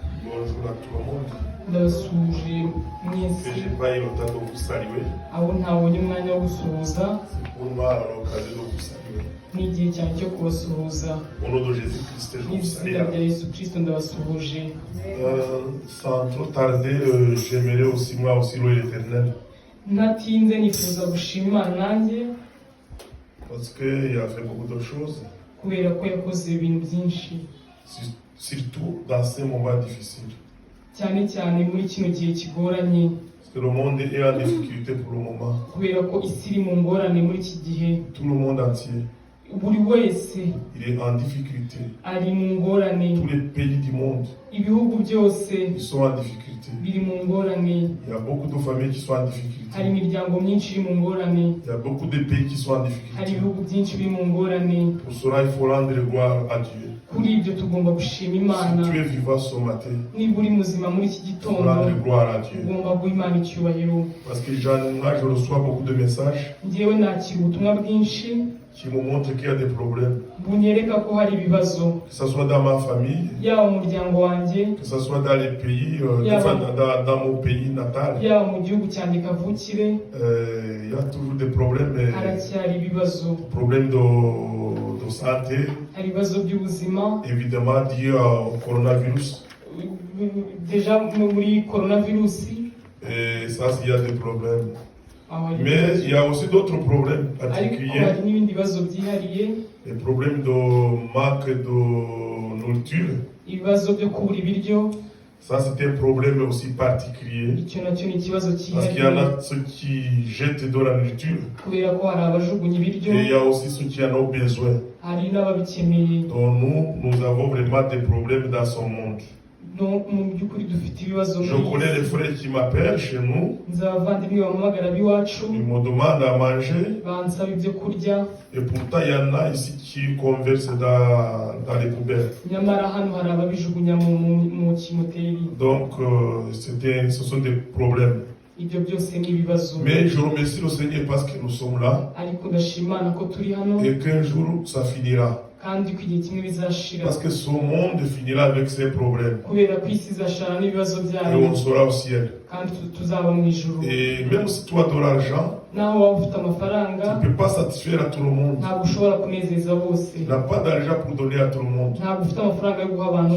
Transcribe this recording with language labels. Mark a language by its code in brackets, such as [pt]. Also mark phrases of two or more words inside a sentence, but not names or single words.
[fr] bonjour à tout le monde. [rw] ndabasuhuje [fr] Que [rw] mwese [fr] j'ai pas eu le temps de vous saluer. [rw] abo ntabonye umwanya wo gusuhuza [fr] C'est pour moi l'occasion de vous saluer. [rw] n'igihe cyane cyo kubasuhuza [fr] Au nom de Jésus-Christ, je vous salue. [rw] n'izina rya yesu kirisito ndabasuhuje. [fr] Sans trop tarder, j'aimerais aussi moi aussi louer l'Éternel. [rw] ntatinze nifuza gushima imana nanjye [fr] Parce qu'il a fait beaucoup de choses, [rw] kubera ko yakoze ibintu byinshi [fr] surtout dans ces moments difficiles. [rw] cyane cyane muri kino gihe kigoranye [fr] Parce que le monde est en difficulté pour le moment. [rw] kubera ko isi iri mu ngorane muri iki gihe. [fr] Tout le monde entier, [rw] buri wese [fr] il est en difficulté. [rw] ari mu ngorane. [fr] Tous les pays du monde, [rw] ibihugu byose [fr] ils sont en difficulté. [rw] biri mu ngorane. [fr] Il y a beaucoup de familles qui sont en difficulté. [rw] hari imiryango myinshi iri mu ngorane. [fr] Il y a beaucoup de pays qui sont en [rw] hari [fr] difficulté. [rw] ibihugu byinshi biri mu ngorane. [fr] Pour cela, il faut rendre gloire à Dieu. [rw] kuri ibyo tugomba gushima imana. [fr] Si tu es vivant ce matin, [rw] niba uri muzima muri iki [fr] il faut [rw] gitondo [fr] rendre gloire à Dieu. [rw] ugomba guha imana icyubahiro. [fr] Parce que moi, je reçois beaucoup de messages [rw] njyewe nakira ubutumwa bwinshi [fr] qui me montrent qu'il y a des problèmes. [rw] bunyereka ko hari ibibazo, [fr] Que ce soit dans ma famille, [rw] yaba mu muryango wanjye, [fr] que ce soit dans les pays, Yeah. enfin, dans mon pays natal. [rw] yaba mu gihugu cyanjye kavukire, [fr] Il y a toujours des problèmes, [rw] haracyari ibibazo. [fr] problèmes de santé, [rw] hari ibibazo by'ubuzima [fr] évidemment liés au coronavirus. [rw] deja muri coronavirusi. [fr] Et ça, il y a des problèmes. [rw] aho hari [fr] Mais [rw] ibibazo. [fr] il y a aussi d'autres problèmes [rw] ariko [fr] particuliers. [rw] hari n'ibindi bibazo byihariye, [fr] Les problèmes de manque de nourriture. [rw] ibibazo byo kubura ibiryo. [fr] Ça, c'est un problème aussi particulier. [rw] icyo nacyo ni ikibazo [fr] Parce qu'il y en [rw] cyihariye [fr] a ceux qui jettent de la nourriture. [rw] kubera ko hari abajugunya ibiryo, [fr] Et il y a aussi ceux qui en ont besoin. [rw] hari n'ababikeneye. [fr] Donc nous avons vraiment des problèmes dans ce monde. [rw] mu by'ukuri dufite ibibazo [fr] Je [rw] muri iyi [fr] connais les [rw] si. [fr] frères qui m'appellent chez nous. [rw] nzi abavandimwe bampamagara b'iwacu [fr] Ils me demandent à manger. [rw] bansaba ibyo kurya, [fr] Et pourtant, il y en a ici qui conversent dans les poubelles. [rw] nyamara hano hari ababijugunya mu kimoteri. [fr] Donc, ce sont des problèmes. [rw] ibyo byose ni ibibazo. [fr] Mais je remercie le Seigneur parce que nous sommes là. [rw] ariko ndashima Imana ko turi hano [fr] Et qu'un jour, ça finira. [rw] kandi ko igihe kimwe bizashira, [fr] Parce que ce monde finira avec ses problèmes. [rw] kubera ko isi izashara n'ibibazo [fr] Et [rw] byayo [fr] on sera au ciel. [rw] kandi tuzaba mu ijuru. [fr] Et même si tu as de l'argent, [rw] naho waba ufite amafaranga [fr] tu ne peux pas satisfaire à tout le monde. [rw] ntabwo ushobora kunezeza bose. [fr] Tu n'as pas d'argent pour donner à tout le monde. [rw] ntabwo ufite amafaranga yo guha abantu